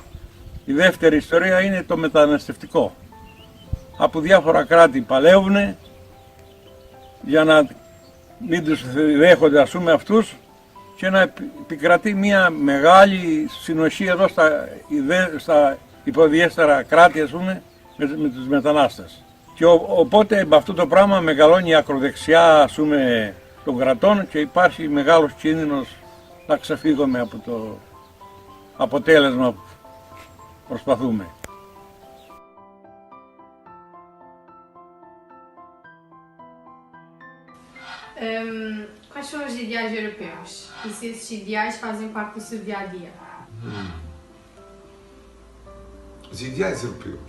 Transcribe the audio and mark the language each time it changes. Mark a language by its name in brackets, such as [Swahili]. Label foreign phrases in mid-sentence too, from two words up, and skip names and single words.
[Greek] Η δεύτερη ιστορία είναι το μεταναστευτικό. Από διάφορα κράτη παλεύουν για να μην τους δέχονται, ας πούμε, αυτούς και να επικρατεί μια μεγάλη συνοχή εδώ στα υποδιέστερα κράτη, ας πούμε, με τους μετανάστες. Και οπότε με αυτό το πράγμα μεγαλώνει η ακροδεξιά, ας πούμε, των κρατών και υπάρχει μεγάλος κίνδυνος να ξεφύγουμε από το αποτέλεσμα που προσπαθούμε. [Portuguese] Quais são os ideais europeus? E se esses ideais fazem parte do seu dia a dia? Os ideais europeus?